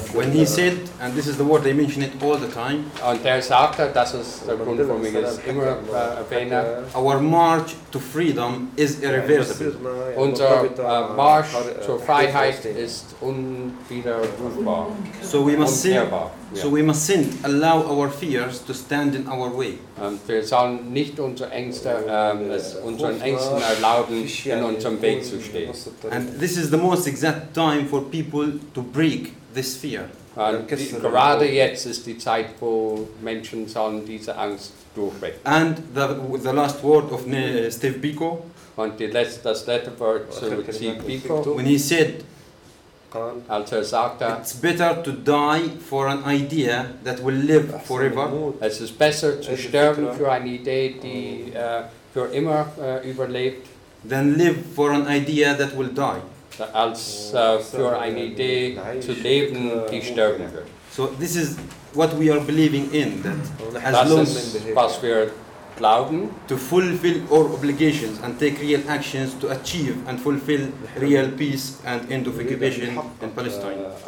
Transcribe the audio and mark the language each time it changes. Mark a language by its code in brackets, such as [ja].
[en] When he said, and this is the word they mention it all the time, [de] und er sagte, das ist der Grund, warum ich es immer erwähne, [en] our march to freedom is irreversible. [de] Unser march zur Freiheit ist unwiderrufbar. [en] So we must see. So we mustn't allow our fears to stand in our way. [de] Wir sollen nicht unsere Ängste, unseren Ängsten erlauben, in unserem Weg zu stehen. [en] And this is the most exact time for people to break this fear. [de] Gerade jetzt ist die Zeit, wo Menschen sollen diese Angst durchbrechen. [en] And the last word of Steve Biko. [de] Und das letzte Wort zu Steve Biko. [en] When he said, [de] als er sagte, [en] it's better to die for an idea that will live forever. [de] Es ist besser zu sterben für eine Idee, die für immer überlebt, [en] than live for an idea that will die. [de] Als für eine Idee zu leben, die sterben wird. [en] So this is what we are believing in, that as long as [de] was wir glauben, [en] to fulfill our obligations and take real actions to achieve and fulfill real peace and end of occupation in Palestine.